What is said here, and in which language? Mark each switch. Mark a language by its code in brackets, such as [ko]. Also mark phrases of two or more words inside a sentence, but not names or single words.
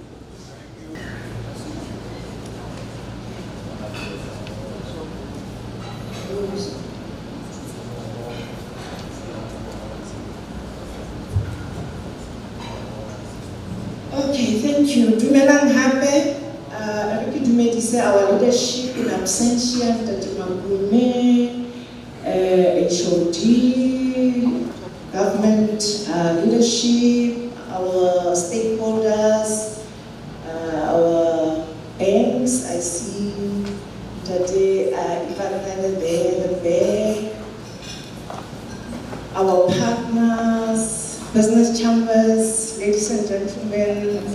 [en] Okay, thank you. [st] Dumelang hape. Re ke dumedise [en] our leadership in absentia, Ntate Magume, HOD, government leadership, our stakeholders, our banks. I see Ntate Ivanele there, the bank, our partners, business chambers, ladies and gentlemen.